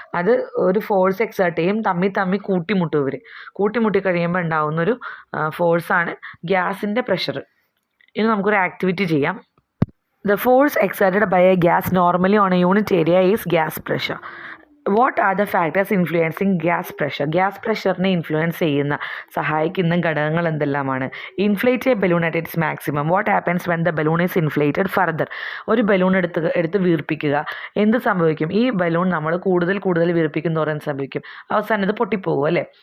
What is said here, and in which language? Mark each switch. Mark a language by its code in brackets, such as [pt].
[ml] അത് ഒരു force exert ചെയ്യും, തമ്മിൽ കൂട്ടിമുട്ടും. ഇവർ കൂട്ടിമുട്ടി കഴിയുമ്പോൾ ഉണ്ടാകുന്നൊരു ഫോഴ്സാണ് ഗ്യാസിൻ്റെ പ്രഷർ. ഇനി നമുക്കൊരു ആക്ടിവിറ്റി ചെയ്യാം. [en] The force exerted by a gas normally on a unit area is gas pressure. What are the factors influencing gas pressure? [ml] Gas പ്രഷറിനെ influence ചെയ്യുന്ന സഹായിക്കുന്ന ഘടകങ്ങൾ എന്തെല്ലാമാണ്? [en] Inflate a balloon at its maximum. What happens when the balloon is inflated further? [ml] ഒരു balloon എടുത്ത് വീർപ്പിക്കുക. എന്ത് സംഭവിക്കും? ഈ balloon നമ്മൾ കൂടുതൽ വീർപ്പിക്കും തോറും സംഭവിക്കും, അവസാനം ഇത് പൊട്ടിപ്പോകും അല്ലേ.